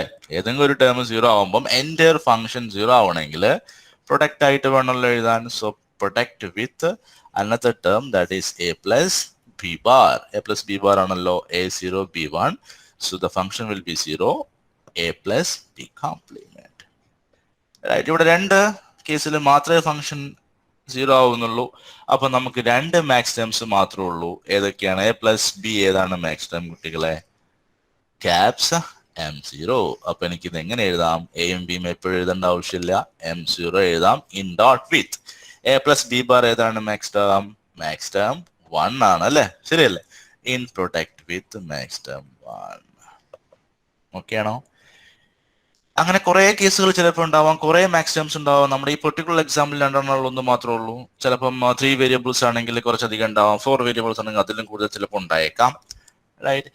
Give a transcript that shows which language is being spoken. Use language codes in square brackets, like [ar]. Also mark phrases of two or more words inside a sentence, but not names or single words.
[ml] ഏതെങ്കിലും ഒരു ടേം 0 ആവുമ്പം [en] entire function [ml] 0 ആവണമെങ്കിൽ പ്രൊഡക്റ്റ് ആയിട്ട് വേണമല്ലോ എഴുതാൻ. [en] so product with another term that is a plus b bar. a plus b bar ആണല്ലോ A0 B1. so the function will be 0 a plus b complement, right? [ml] ഇവിടെ രണ്ട് കേസിൽ മാത്രമേ ഫംഗ്ഷൻ 0 ആവുന്നുള്ളൂ. അപ്പൊ നമുക്ക് രണ്ട് [en] max terms [ml] മാത്രമേ ഉള്ളൂ. ഏതൊക്കെയാണ്? [en] a plus b [ml] ഏതാണ് [en] max term [ml] കുട്ടികളെ? [en] caps m0. [ml] അപ്പൊ എനിക്കിത് എങ്ങനെ എഴുതാം? എയും ബിയും എപ്പോഴും എഴുതേണ്ട ആവശ്യമില്ല, m0 എഴുതാം [en] in dot with a plus b bar [ml] ഏതാണ് [en] max term? max term 1 [ml] ആണ്, അല്ലെ? ശരിയല്ലേ? [en] in product with max term 1. [ml] ഓക്കെ ആണോ? അങ്ങനെ കുറെ കേസുകൾ ചിലപ്പോൾ ഉണ്ടാവാം, കുറെ [en] max terms [ml] ഉണ്ടാവാം. നമ്മുടെ ഈ [en] particular example [ml] രണ്ടെണ്ണം മാത്രമേ ഉള്ളൂ. ചിലപ്പം 3 വേരിയബിൾസ് ആണെങ്കിൽ കുറച്ചധികം ഉണ്ടാവാം, 4 വേരിയബിൾസ് ആണെങ്കിൽ അതിലും കൂടുതൽ ചിലപ്പോൾ ഉണ്ടായേക്കാം, റൈറ്റ്?